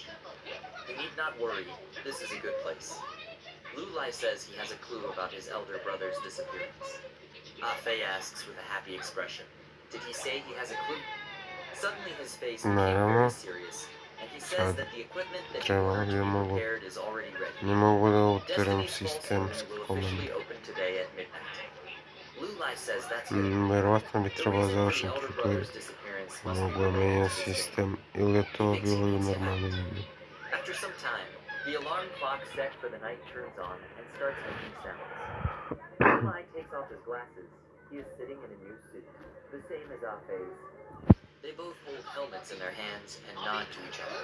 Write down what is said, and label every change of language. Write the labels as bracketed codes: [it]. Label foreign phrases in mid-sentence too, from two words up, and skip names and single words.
[en] He need not worry, this is a good place. Lulai says he has a clue about his elder brother's disappearance. Afe asks with a happy expression, did he say he has a clue? Suddenly his face became [sr] Naravno. [en] very serious, and he says that the equipment that he [sr] Trebalo [en] ordered [sr] bi [en] to [sr] da [en] be [sr] mogu. [en] prepared is already ready. [sr] Ne mogu da uteram [en] Destiny's false [sr] sistemski [en] moon will [sr] komand. [en] officially open today at midnight. Lulai says that's it. [sr] Verovatno bi [en] The [sr] trebalo [en] reason for the [sr] završiti [en] elder [sr] tu [en] brother's disappearance must be [sr] mogu da [en] related [sr] menjam [en] to this game. [sr] sistem ili je to [en] He thinks he [sr] bilo i u [en] needs to [sr] normalnoj [en] act. [sr] igri. [en] After some time, the alarm clock set for the night turns on and starts making sounds. Lulai takes off his glasses. He is sitting in a new suit, the same as Afe's. They both hold helmets in their hands and nod to each other.